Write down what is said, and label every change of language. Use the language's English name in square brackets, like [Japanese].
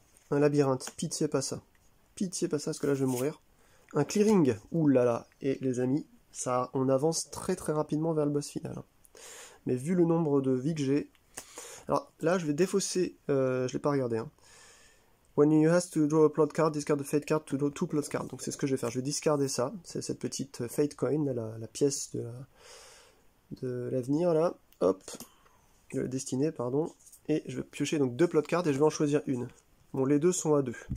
[French] Un labyrinthe, pitié pas ça. Pitié pas ça, parce que là je vais mourir. Un clearing, ouh là là. Et les amis, ça, on avance très très rapidement vers le boss final. Mais vu le nombre de vies que j'ai... Alors là, je vais défausser... je l'ai pas regardé, hein. [English] When you have to draw a plot card, discard a fate card to draw 2 plot cards. [French] Donc c'est ce que je vais faire. Je vais discarder ça. C'est cette petite fate coin, la pièce de l'avenir là. Hop. De la destinée, pardon. Et je vais piocher donc 2 plot cards et je vais en choisir une. Bon, les deux sont à 2.